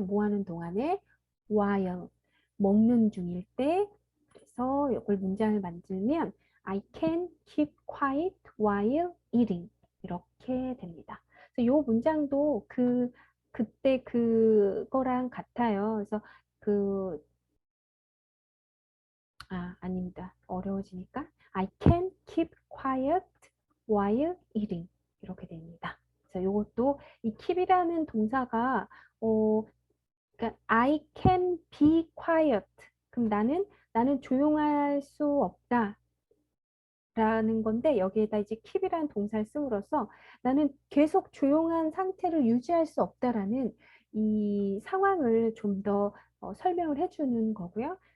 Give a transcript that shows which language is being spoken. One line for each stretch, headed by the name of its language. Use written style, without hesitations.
Korean: 뭐하는 동안에 while 먹는 중일 때 그래서 이걸 문장을 만들면
English: I can keep quiet while eating
Korean: 이렇게 됩니다. 그래서 이 문장도 그때 그거랑 같아요. 그래서 아닙니다. 어려워지니까
English: I can keep quiet while eating
Korean: 이렇게 됩니다. 그래서 이것도 이 keep이라는 동사가 그러니까
English: I can be quiet.
Korean: 그럼 나는 조용할 수 없다. 라는 건데 여기에다 이제 keep이라는 동사를 씀으로써 나는 계속 조용한 상태를 유지할 수 없다라는 이 상황을 좀 더 설명을 해주는 거고요.